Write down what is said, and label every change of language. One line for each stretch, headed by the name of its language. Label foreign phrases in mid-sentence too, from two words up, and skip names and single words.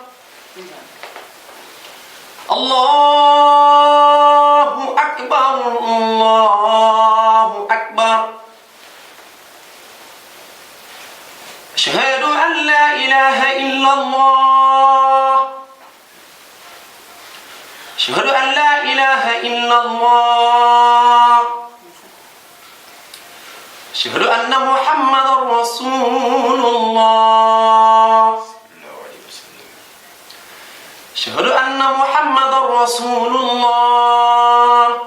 Arabic: الله أكبر الله أكبر. أشهد أن لا إله إلا الله. أشهد أن لا إله إلا الله. أشهد أن محمدا رسول الله. أشهد أن محمد رسول الله.